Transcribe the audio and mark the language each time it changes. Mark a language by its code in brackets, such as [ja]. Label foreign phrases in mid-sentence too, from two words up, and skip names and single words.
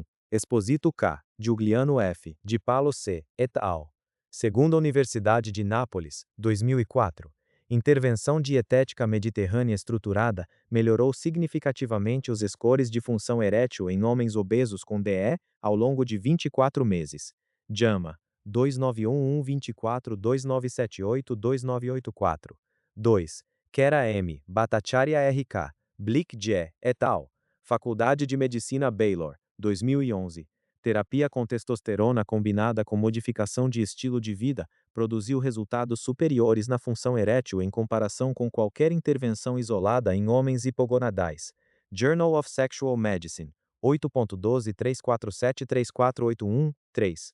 [pt] Esposito K. Giuliano F. Di Palo C. et al. Segunda Universidade de Nápoles, 2004. Intervenção dietética mediterrânea estruturada melhorou significativamente os scores de função erétil em homens obesos com DE ao longo de 24 meses. JAMA 2911-24-2978-2984. 2. Kera M. Bhattacharya RK. Blick J. et al. Faculdade de Medicina Baylor, 2011. Terapia com testosterona combinada com modificação de estilo de vida produziu resultados superiores na função erétil em comparação com qualquer intervenção isolada em homens hipogonadais. Journal of Sexual Medicine, 8.12.347-3481-3.